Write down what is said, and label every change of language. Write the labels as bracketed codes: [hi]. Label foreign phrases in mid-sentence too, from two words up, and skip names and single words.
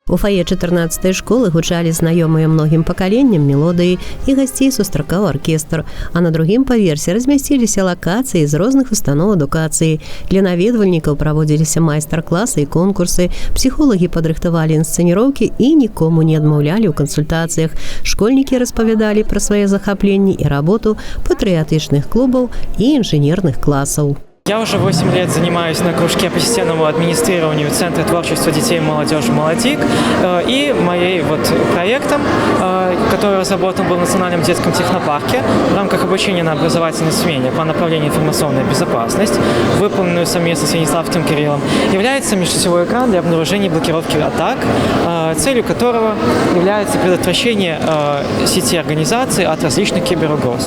[be] У фае 14-й школы гучалі знаёмыя многім пакаленням мелодыі і гасцей сустракаў аркестр, а на другім паверсе размясціліся лакацыі з розных устаноў адукацыі. Для наведвальнікаў праводзіліся майстар-класы і конкурсы, псіхолагі падрыхтавалі інсцэніроўкі і нікому не адмаўлялі ў кансультацыях. Школьнікі распавядалі пра свае захапленні і работу патрыятычных клубаў і інжынерных класаў. [ru] Я уже 8 лет занимаюсь на кружке по системному администрированию Центра творчества детей и молодежи «Молодик». И моим проектом, который разработан был в Национальном детском технопарке в рамках обучения на образовательной смене по направлению информационная безопасность, выполненную совместно с Яниславским Кириллом, является межсетевой экран для обнаружения и блокировки атак, целью которого является предотвращение сети организаций от различных киберугроз.